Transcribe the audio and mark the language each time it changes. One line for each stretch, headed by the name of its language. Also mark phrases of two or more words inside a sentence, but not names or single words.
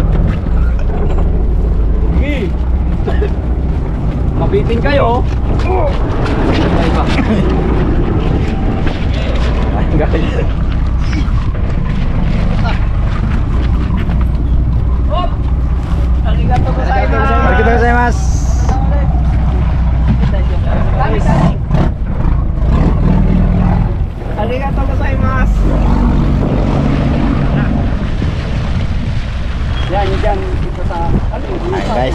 Filipino: Sige. Mabitin kayo. Ay ba? Ay guys. Hop.
Japanese: ありがとうございます. ありがとうございます。ありがとうございます.
Filipino: Yan, yan dito sa Ayan guys.